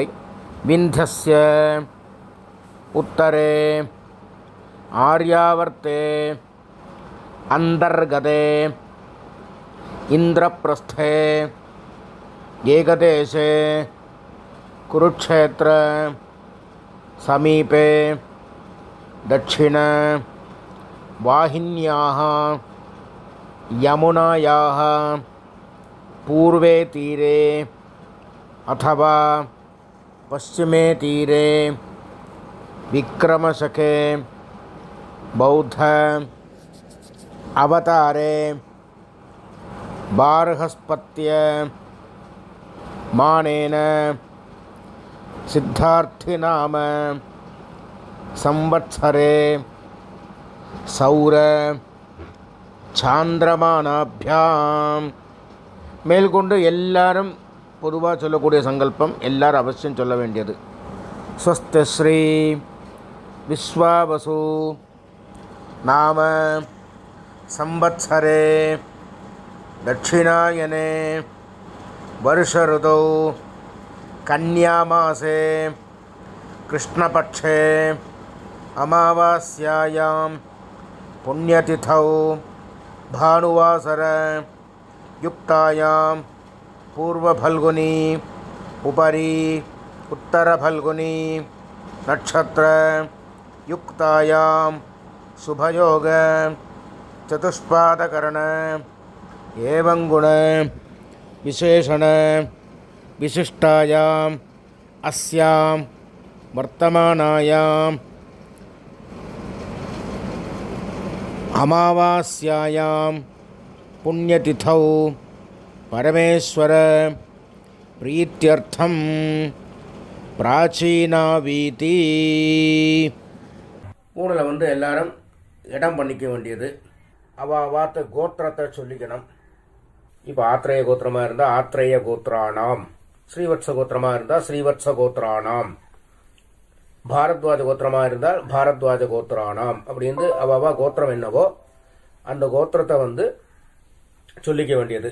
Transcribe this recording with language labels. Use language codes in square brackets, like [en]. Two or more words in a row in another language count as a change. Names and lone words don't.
[sa] विन्ध्यस्य उत्तरे आर्यावर्ते अन्तर्गते इन्द्रप्रस्थे एकदेशे कुरुक्षेत्र समीपे दक्षिण वाहिन्याः यमुनायाः पूर्वे तीरे अथवा पश्चिमे तीरे विक्रमशके बौद्ध अवतारे बार्हस्पत्य मानेन सिद्धार्थिनाम संवत्सरे सौर சாந்திரமானாபியாம். [ta] மேல்கொண்டு எல்லாரும் பொதுவாக சொல்லக்கூடிய சங்கல்பம் எல்லாரும் அவசியம் சொல்ல வேண்டியது. [sa] स्वस्ति श्री विश्वावसु नाम संवत्सरे दक्षिणायने वर्षर्तौ कन्यामासे कृष्णपक्षे अमावास्यायां पुण्यतिथौ भानुवासर युक्तायां पूर्वफल्गुनी उपरी उत्तरफल्गुनी नक्षत्र युक्तायां शुभयोग चतुष्पादकरण एवं गुण विशेषण विशिष्टायाम् अस्यां वर्तमानायाम् अमावास्यायां पुण्यतिथौ परमेश्वर प्रीत्यर्थं प्राचीना वीती. [ta] ஊனில் எல்லாரும் இடம் பண்ணிக்க வேண்டியது. அவாத்த கோத்திரத்தை சொல்லிக்கணும். இப்போ ஆத்ரேய கோத்திரமாக இருந்தால் [sa] आत्रेय गोत्राणाम्, [ta] ஸ்ரீவத்ச கோத்திரமாக இருந்தால் [sa] श्रीवत्स गोत्राणाम्, [ta] பாரத்வாஜ கோத்திரமாக இருந்தால் [sa] भारद्वाज गोत्राणाम् [ta] அப்படின்னு அவாவா கோத்திரம் என்னவோ அந்த கோத்திரத்தை சொல்லிக்க வேண்டியது.